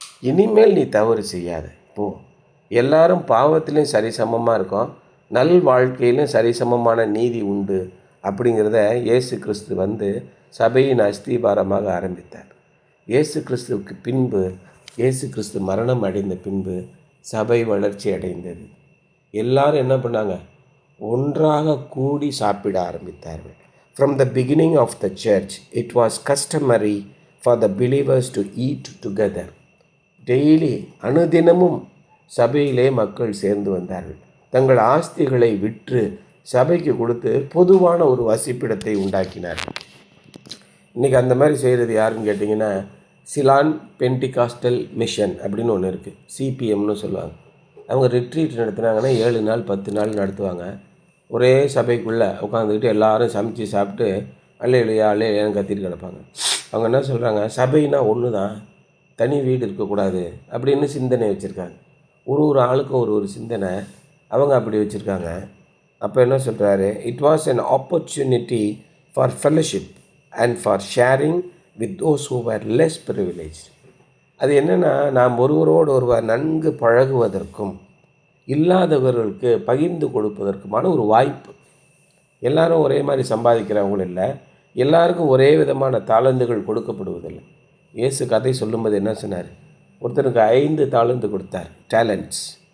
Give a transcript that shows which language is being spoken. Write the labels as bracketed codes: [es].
[ta] இனிமேல் நீ தவறு செய்யாத, போ. எல்லாரும் பாவத்திலையும் சரிசமமாக இருக்கோம், நல் வாழ்க்கையிலும் சரிசமமான நீதி உண்டு அப்படிங்கிறத இயேசு கிறிஸ்து சபையின் அஸ்திபாரமாக ஆரம்பித்தார். இயேசு கிறிஸ்துவுக்கு பின்பு, இயேசு கிறிஸ்து மரணம் அடைந்த பின்பு சபை வளர்ச்சி அடைந்தது. எல்லாரும் என்ன பண்ணாங்க? ஒன்றாக கூடி சாப்பிட ஆரம்பித்தார்கள். [en] From the beginning of the church, it was customary for the believers to eat together. [ta] Daily, அனுதினமும் சபையிலே மக்கள் சேர்ந்து வந்தார்கள். தங்கள் ஆஸ்திகளை விற்று சபைக்கு கொடுத்து பொதுவான ஒரு வசிப்பிடத்தை உண்டாக்கினார்கள். இன்றைக்கி அந்த மாதிரி செய்கிறது யாருன்னு கேட்டிங்கன்னா, சிலான் பென்டிகாஸ்டல் மிஷன் அப்படின்னு ஒன்று இருக்குது, சிபிஎம்னு சொல்லுவாங்க. அவங்க ரிட்ரீட் நடத்துனாங்கன்னா 7 நாள் 10 நாள் நடத்துவாங்க. ஒரே சபைக்குள்ளே உட்காந்துக்கிட்டு எல்லாரும் சமைச்சு சாப்பிட்டு அல்லேலூயான்னு கத்திட்டு கிடப்பாங்க. அவங்க என்ன சொல்கிறாங்க? சபைனா ஒன்று தான், தனி வீடு இருக்கக்கூடாது அப்படின்னு சிந்தனை வச்சுருக்காங்க. ஒரு ஆளுக்கும் ஒரு சிந்தனை, அவங்க அப்படி வச்சுருக்காங்க. அப்போ என்ன சொல்கிறாரு? [en] It was an opportunity for fellowship and for sharing with those who were less privileged. [ta] அது என்னென்னா, நாம் ஒருவரோடு ஒருவர் நன்கு பழகுவதற்கும் இல்லாதவர்களுக்கு பகிர்ந்து கொடுப்பதற்குமான ஒரு வாய்ப்பு. எல்லாரும் ஒரே மாதிரி சம்பாதிக்கிறவங்களும் இல்லை, எல்லாருக்கும் ஒரே விதமான தாளந்துகள் கொடுக்கப்படுவதில்லை. இயேசு கதை சொல்லும்போது என்ன சொன்னார்? ஒருத்தருக்கு 5 தாளந்து கொடுத்தார், டேலண்ட்ஸ்.